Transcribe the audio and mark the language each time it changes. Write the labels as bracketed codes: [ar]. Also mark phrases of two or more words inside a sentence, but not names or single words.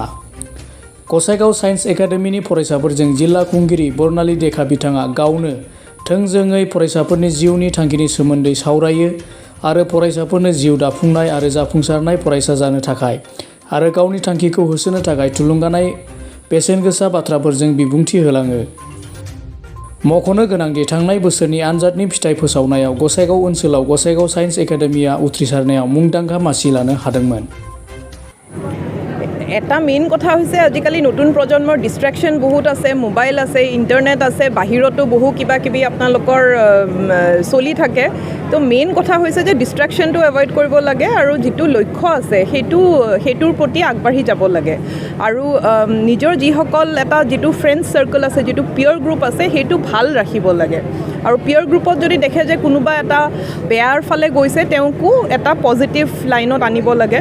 [brx] गसाइगाव साइन्स एकाडेमिनि फरायसाफोरजों जिल्ला खुंगिरि बर्नाली देखा बिथाङा गावनो थोंजोङै फरायसाफोरनि जिउनि थांखिनि सोमोन्दै सावरायो आरो फरायसाफोरनो जिउ दाफुंनाय आरो जाफुंसारनाय फरायसा जानो थाखाय आरो गावनि थांखिखौ होसोनो थाखाय थुलुंगानाय बेसेनगोसा बाथ्राफोरजों बिबुंथि होलाङो। मख'नो गोनांदि थांनाय बोसोरनि आनजादनि फिथाइ फोसावनायाव गसाइगाव ओनसोलाव गसाइगाव साइन्स एकाडेमिया उथ्रिसारनायाव मुंदांखा मासि लानो हादोंमोन। [as] এটা মেইন কথা হৈছে আজিকালি নতুন প্ৰজন্মৰ ডিষ্ট্ৰেকশ্যন বহুত আছে, মোবাইল আছে, ইণ্টাৰনেট আছে, বাহিৰতো বহু কিবা কিবি আপোনালোকৰ চলি থাকে। তো মেইন কথা হৈছে যে ডিষ্ট্ৰেকশ্যনটো এভইড কৰিব লাগে আৰু যিটো লক্ষ্য আছে সেইটোৰ প্ৰতি আগবাঢ়ি যাব লাগে আৰু নিজৰ যিসকল এটা যিটো ফ্ৰেণ্ড চাৰ্কল আছে, যিটো পিয়ৰ গ্ৰুপ আছে সেইটো ভাল ৰাখিব লাগে আৰু পিয়ৰ গ্ৰুপত যদি দেখে যে কোনোবা এটা বেয়াৰ ফালে গৈছে তেওঁকো এটা পজিটিভ লাইনত আনিব লাগে।